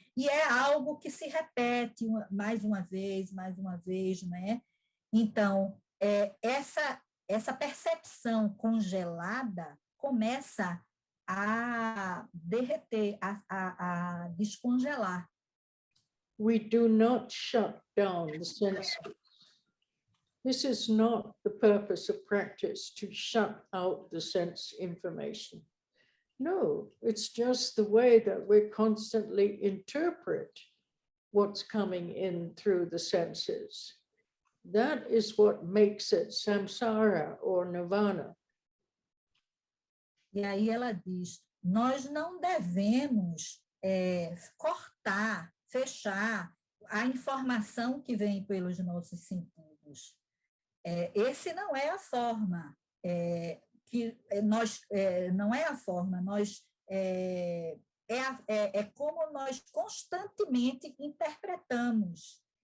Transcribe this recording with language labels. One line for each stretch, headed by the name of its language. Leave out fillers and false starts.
Portuguese: E é algo que se repete mais uma vez, né? Então, essa percepção congelada começa a derreter, a descongelar.
English: We do not shut down the senses. This is not the purpose of practice, to shut out the sense information. No, it's just the way that we constantly interpret what's coming in through the senses. That is what makes it samsara or nirvana.
Portuguese: E aí ela diz, nós não devemos cortar, fechar a informação que vem pelos nossos sentidos. Esse não é a forma que nós não é a forma, é como nós constantemente interpretamos.